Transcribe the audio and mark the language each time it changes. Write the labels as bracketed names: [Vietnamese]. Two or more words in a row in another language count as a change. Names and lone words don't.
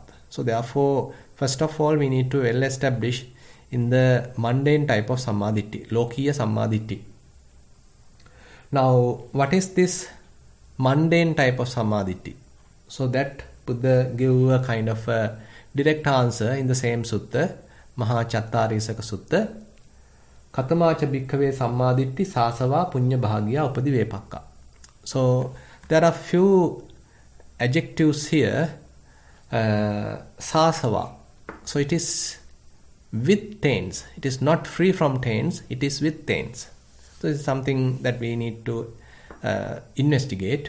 [English] So therefore, first of all, we need to well-establish in the mundane type of Sammaditthi, [Pali] Lokiya Sammaditthi. [English] Now, what is this mundane type of Sammaditthi? So that Buddha give a kind of a direct answer in the same sutta, Maha Chattarisaka Sutta. [Pali] Katamacha Bhikkhave Sammaditthi Sasava Punya Bhagya Upadi Vepakka. [English] So there are few adjectives here. Sasava. So it is with taints. It is not free from taints. It is with taints. So it's something that we need to investigate.